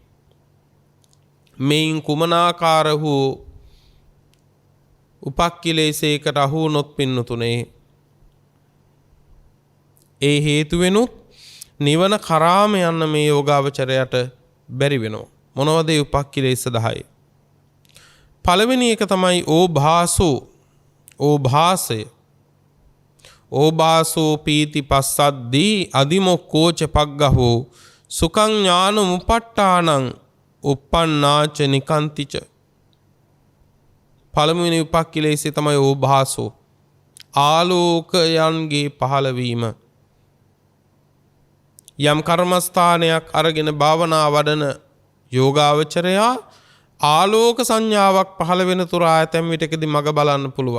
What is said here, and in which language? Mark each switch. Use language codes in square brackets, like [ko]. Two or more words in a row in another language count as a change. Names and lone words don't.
[si] මේන් කුමනාකාර වූ උපක්ඛිලේශයකට අහු වුණොත් පින්නතුනේ ඒ හේතු වෙනුත් නිවන කරාම යන්න මේ යෝගාවචරයට බැරි වෙනවා. මොනවද ඒ උපක්ඛිලේශ 10? පළවෙනි එක තමයි ඕභාසය. [pi] ඕභාසෝ පීති පස්සද්දී අදිමොක්ඛෝච පග්ගහෝ සුඛං ඥානමුපට්ඨානං uppannāca nikantiච. [si] පළමුවෙනි උපක්ඛිලේශය තමයි ඕභාසෝ, ආලෝකයන්ගේ පහළවීම. යම් කර්මස්ථානයක් අරගෙන භාවනා වඩන යෝගාවචරයා ආලෝක සංඥාවක් පහළ වෙන තුර ආයතම් විටකදී මග බලන්න පුළුවන්.